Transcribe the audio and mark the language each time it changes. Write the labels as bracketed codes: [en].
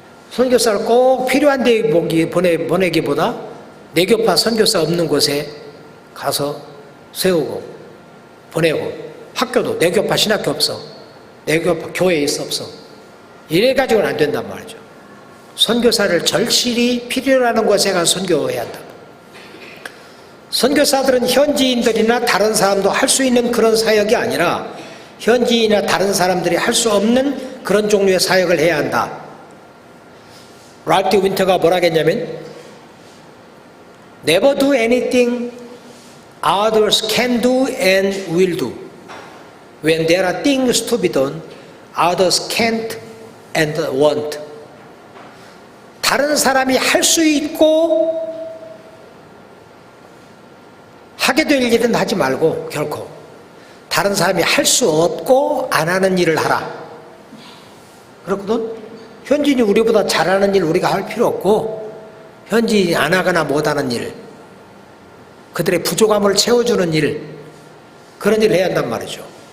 [ko] 선교사를 꼭 필요한 데 보내기보다 내교파 선교사 없는 곳에 가서 세우고 보내고, 학교도 내교파 신학교 없어, 내교파 교회에 있어 없어, 이래가지고는 안 된단 말이죠. 선교사를 절실히 필요로 하는 곳에 가서 선교해야 한다. 선교사들은 현지인들이나 다른 사람도 할 수 있는 그런 사역이 아니라 현지인이나 다른 사람들이 할 수 없는 그런 종류의 사역을 해야 한다. 랄프 윈터가 뭐라 했냐면 [en] Never do anything others can do and will do. When there are things to be done, others can't and won't. [ko] 다른 사람이 할 수 있고 하게 될 일은 하지 말고 결코 다른 사람이 할 수 없고 안 하는 일을 하라. 그렇거든. 현지인이 우리보다 잘하는 일 우리가 할 필요 없고 현지인이 안 하거나 못하는 일, 그들의 부족함을 채워주는 일, 그런 일을 해야 한단 말이죠.